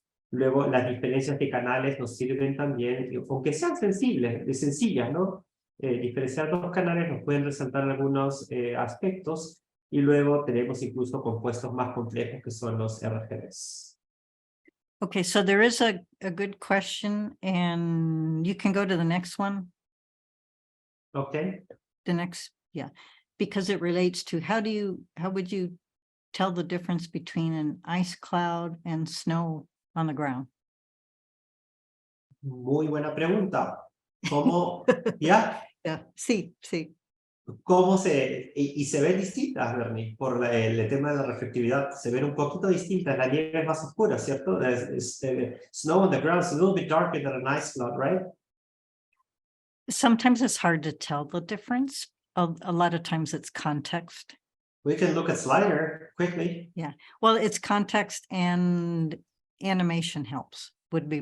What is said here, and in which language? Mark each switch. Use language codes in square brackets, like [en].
[es] Luego, las diferencias de canales nos sirven también, aunque sean sencillas, ¿no? Diferenciar dos canales nos pueden resaltar algunos aspectos, y luego tenemos incluso compuestos más complejos que son los RGBs. [en] Okay, so there is a good question, and you can go to the next one, Okay. the next, yeah, because it relates to how would you tell the difference between an ice cloud and snow on the ground? [es] Muy buena pregunta. ¿Cómo, ya? Yeah, sí. ¿Cómo y se ven distintas, Bernie, por el tema de la reflectividad? Se ven un poquito distintas. La nieve es más oscura, ¿cierto? [en] Snow on the ground is a little bit darker than an ice cloud, right? Sometimes it's hard to tell the difference. A lot of times it's context. We can look at Slider quickly. Well, it's context and animation helps would be